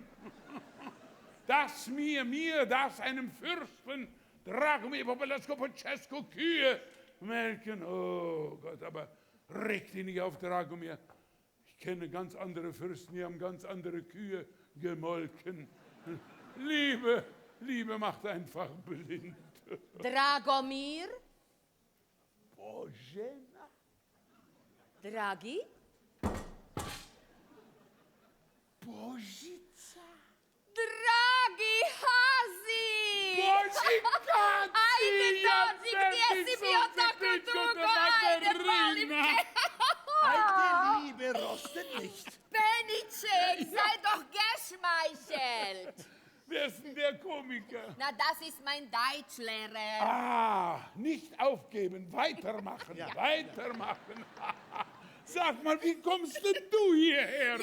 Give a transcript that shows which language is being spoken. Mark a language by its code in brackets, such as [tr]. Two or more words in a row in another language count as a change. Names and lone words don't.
[de] Das mir, das einem Fürsten, Dragomir Popolasko Kühe melken. Oh Gott, aber reg dich nicht auf, Dragomir. Ich kenne ganz andere Fürsten, die haben ganz andere Kühe gemolken. Liebe macht einfach blind. Dragomir? Bożena? Dragi? Božica? Dragi Hazi! Božika! [hr] Ajde, dođi, gdje si bio tako dugo? Ajde, molim te! [de] Alte Liebe rostet nicht. Penicek, sei doch geschmeichelt! Wer ist denn der Komiker? Na, das ist mein Deutschlehrer. Ah, nicht aufgeben, weitermachen, weitermachen. Sag mal, wie kommst denn du hierher,